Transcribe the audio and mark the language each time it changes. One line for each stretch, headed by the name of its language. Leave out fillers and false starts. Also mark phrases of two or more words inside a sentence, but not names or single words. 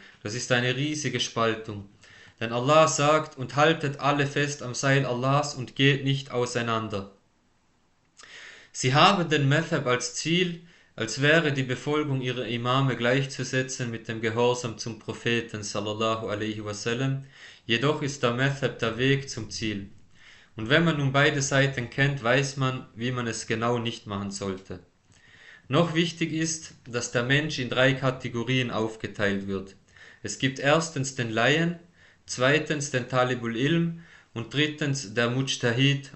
German: Das ist eine riesige Spaltung. Denn Allah sagt, und haltet alle fest am Seil Allahs und geht nicht auseinander. Sie haben den Madhab als Ziel, als wäre die Befolgung ihrer Imame gleichzusetzen mit dem Gehorsam zum Propheten
Arabic: صلى الله عليه وسلم,
German: jedoch ist der Madhab der Weg zum Ziel. Und wenn man nun beide Seiten kennt, weiß man, wie man es genau nicht machen sollte. Noch wichtig ist, dass der Mensch in 3 Kategorien aufgeteilt wird. Es gibt erstens den Laien, zweitens den
Arabic: طالب العلم
German: und drittens der Mujtahid.